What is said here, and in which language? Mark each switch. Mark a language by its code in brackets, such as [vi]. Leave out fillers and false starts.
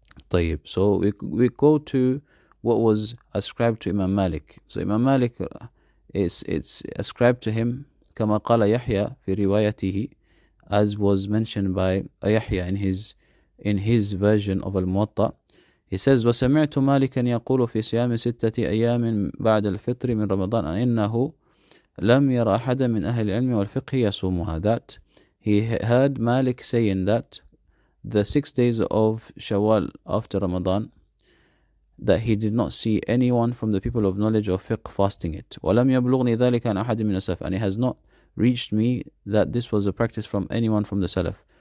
[ar] طيب. [en] So we go to what was ascribed to Imam Malik. So Imam Malik, it's ascribed to him [ar] كما قال يحيى في روايته, [en] as was mentioned by Yahya in his version of Al-Muwatta. He says, [ar] وسمعت مالكا يقول في صيام 6 أيام بعد الفطر من رمضان إنه لم يرى أحدا من أهل العلم والفقه يصومها. [en] That he heard Malik saying that the 6 days of Shawwal after Ramadan, that he did not see anyone from the people of knowledge of fiqh fasting it. [ar] وَلَمْ يَبْلُغْنِي ذَلِكَ عَنْ أَحَدٍ مِنَ السَّلَفِ, [en] and it has not reached me that this was a practice from anyone from the Salaf.